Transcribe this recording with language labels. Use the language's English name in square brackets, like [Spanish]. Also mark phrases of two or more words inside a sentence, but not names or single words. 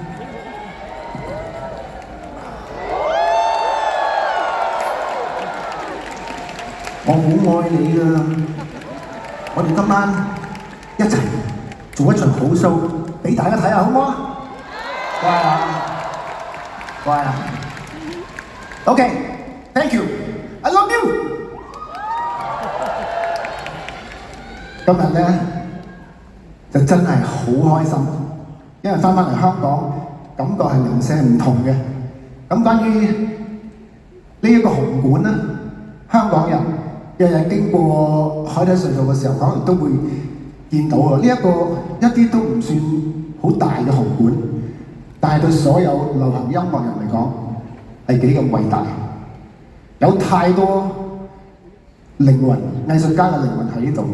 [Cantonese] 我好愛你㗎，我哋今晚一齊做一場好 show 俾大家睇下，好唔好啊？乖啊，乖啊。 [English] OK，thank you，I love you。 [Cantonese] 今日咧就真係好開心，因為翻返嚟香港，感覺係零舍唔同嘅。咁關於呢一個紅館咧，香港人日日經過海底隧道嘅時候，可能都會見到啊！呢一個一啲都唔算好大嘅紅館，但係對所有流行音樂人嚟講係幾咁偉大，有太多靈魂藝術家嘅靈魂喺呢度。